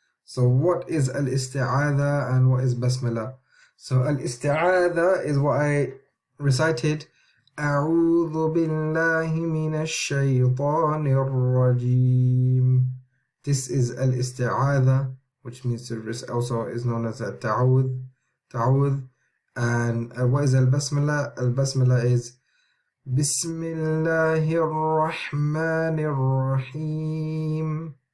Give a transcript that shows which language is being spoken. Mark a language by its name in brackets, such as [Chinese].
[English] So what is Al-Isti'aadhah and what is Basmalah? So Al-Isti'aadhah is what I recited. [Arabic] أعوذ بالله من الشيطان الرجيم. [English] This is Al-Isti'aadhah, which means also is known as Ta'awudh. And what is Al-Basmalah? Al-Basmalah is Bismillahir Rahmanir Rahim.